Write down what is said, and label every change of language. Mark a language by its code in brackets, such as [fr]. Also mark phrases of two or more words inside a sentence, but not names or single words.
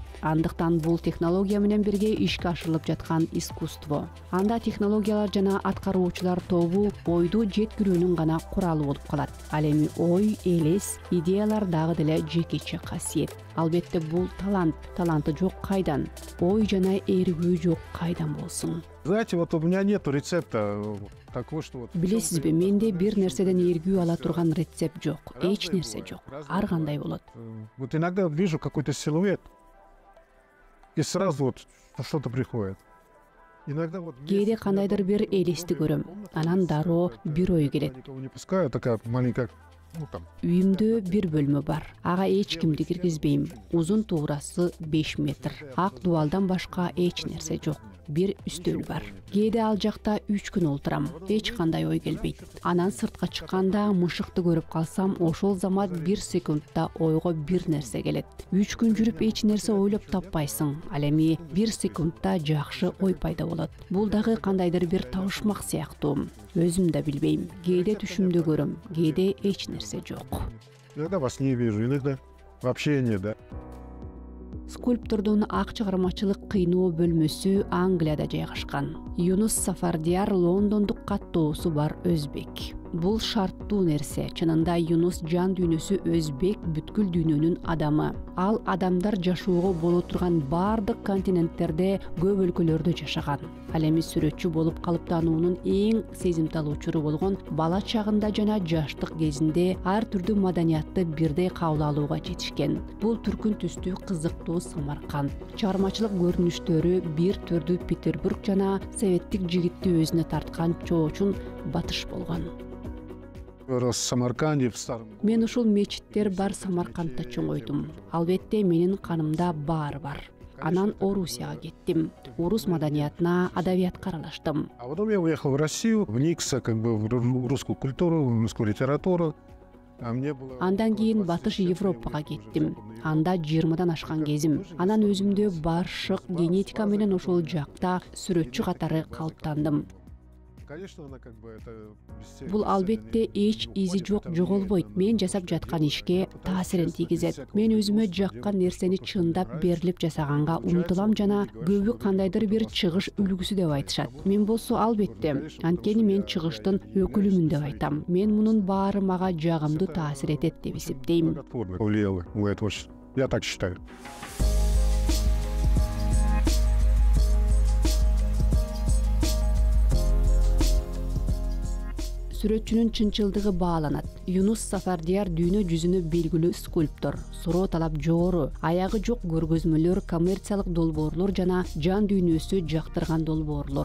[ky] Андыктан бул технология менен бирге ишке ашырылып жаткан искусство. Анда технологиялар жана аткаруучулар тобу ойду жеткирүүнүн гана куралы болуп калат. Ал эми ой, элес, идеялар дагы деле жекече касиет. Албетте бул талант. Таланты жок кайдан? Ой жана эргүү жок кайдан болсун? [ru] Знаете, вот у меня нету рецепта такого, что вот... [ky] Билесизби, менде бир нерседен эргүү ала турган рецепт жок. Эч нерсе жок. Ар кандай болот. [ru] Вот иногда вижу какой-то силуэт, и сразу вот что-то приходит. Иногда вот... [ky] Кээде кандайдыр бир элести көрөм. Анан дароо бир ой келет. [ru] Никого не пускаю, такая маленькая... [ky] Үйүмдө бир бөлмө бар. Ага эч кимди киргизбейм. Узун туурасы 5 метр. Ак дубалдан башка эч нерсе жок. Бир үстөл бар. Кээде ал жакта 3 күн олтурам. Эч кандай ой келбейт. Анан сыртка чыкканда мышыкты көрүп калсам, ошол замат 1 секундта ойго бир нерсе келет. 3 күн жүрүп эч нерсе ойлоп таппайсың. Ал эми 1 секундта жакшы ой пайда болот. Бул дагы кандайдыр бир табышмак сыяктуу. Өзүм да билбейм. Кээде түшүмдө көрөм, кээде эч нерсе жок. [ru] Иногда во сне вижу, иногда вообще нет, да. [ky] Скульптордун ак чыгармачылык кыйноо бөлмөсү Англияда жайгашкан. Юнус Сафардияр Лондондук каттоосу бар өзбек. Бул шарттуу нерсе. Чынында Юнус жан дүйнөсү өзбек, бүткүл дүйнөнүн адамы. Ал адамдар жашоого боло турган бардык континенттерде, көп өлкөлөрдө жашаган. Ал эми сүрөтчү болуп калыптануунун эң сезимтал учуру болгон бала чагында жана жаштык кезинде ар түрдүү маданиятты бирдей кабыл алууга жетишкен. Бул түркүн түстүү кызыктуу Самарканд. Чыгармачылык көрүнүштөрү бир түрдүү Петербург жана советтик жигитти өзүнө тарткан чоочун батыш болгон. [ru] В Самарканде, в старом... [ky] Мен ушул мечиттер бар Самаркандта чоңойдум. Албетте менин канымда баары бар. анан Орусияга кеттим. Орус маданиятына, адабиятка аралаштым. [ru] А потом я уехал в Россию, вникся как бы в русскую культуру, в русскую литературу. [ky] Андан кийин Батыш Европага кеттим. Анда 20дан ашкан кезим. Анан өзүмдө баршык генетика менен ошол жакта сүрөтчү катары калыптандым. Бул албетте эч изи жок, жоголбойт. Мен жасап жаткан ишке таасирин тийгизет. Мен өзүмө жаккан нерсени чындап берилип жасаганга умтулам жана көбү кандайдыр бир чыгыш үлгүсү деп айтышат. Мен болсо албетте, анткени мен чыгыштын өкүлүмүн деп айтам. Мен мунун баары мага жагымдуу таасир этет деп эсептейм. [ru] Я так считаю. [ky] Сүрөтчүнүн чынчылдыгы бааланат. Юнус Сафардияр дүйнө жүзүнө белгилүү скульптор. Суроо талап жогору, аягы жок көргөзмөлөр, коммерциялык долбоорлор жана жан дүйнөсү жактырган долбоорлор.